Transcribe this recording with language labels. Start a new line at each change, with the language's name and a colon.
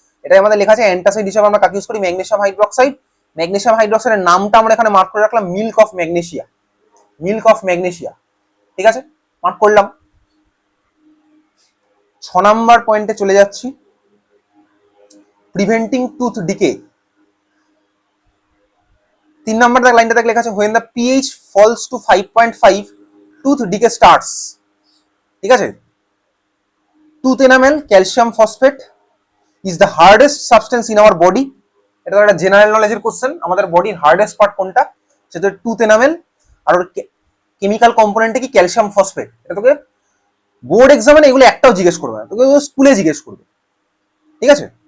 Bangla: এটাই আমাদের লেখা আছে অ্যান্টাসিড হিসেবে আমরা কাকে ইউজ করি, ম্যাগনেসিয়াম হাইড্রোক্সাইড। ম্যাগনেসিয়াম হাইড্রোক্সাইডের নামটা আমরা এখানে মার্ক করে রাখলাম milk of magnesia, milk of magnesia, ঠিক আছে? মার্ক করলাম। 6 নাম্বার পয়েন্টে চলে যাচ্ছি, প্রিভেন্টিং টুথ ডিকে। 3 নাম্বার লাইনটা দেখ লেখা আছে
English: when the pH falls to 5.5 tooth decay starts,
Bangla: ঠিক আছে?
English: Tooth enamel calcium phosphate is the hardest substance in our body.
Bangla: এটা একটা জেনারেল নলেজের কোশ্চেন, আমাদের বডির হার্ডেস্ট পার্ট কোনটা, সেটা টুথ এনামেল। আর ওর কেমিক্যাল কম্পোনেন্টে কি, ক্যালসিয়াম ফসফেট। এটা তোকে বোর্ড এক্সামে এগুলো একটাও জিজ্ঞেস করবে না, তোকে স্কুলে জিজ্ঞেস করবে, ঠিক আছে?